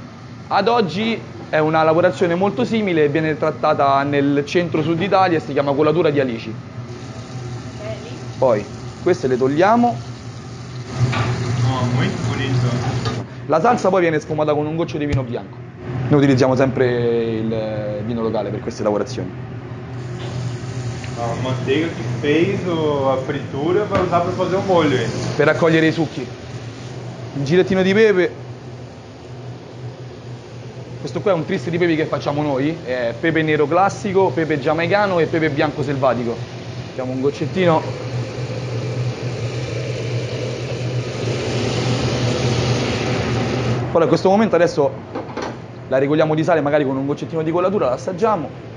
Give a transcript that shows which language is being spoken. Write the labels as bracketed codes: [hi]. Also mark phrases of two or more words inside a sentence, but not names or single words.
[it] Ad oggi è una lavorazione molto simile e viene trattata nel centro-sud Italia e si chiama colatura di alici. Poi queste le togliamo. Oh, molto bonito. La salsa poi viene sfumata con un goccio di vino bianco. Noi utilizziamo sempre il vino locale per queste lavorazioni. [pt] A manteiga que fez a fritura vai usar para fazer o molho. [it] Per raccogliere i succhi. Un girettino di pepe. Questo qua è un twist di pepe che facciamo noi, è pepe nero classico, pepe giamaicano e pepe bianco selvatico. Mettiamo un goccettino. Poi a questo momento adesso la regoliamo di sale, magari con un goccettino di colatura, la assaggiamo.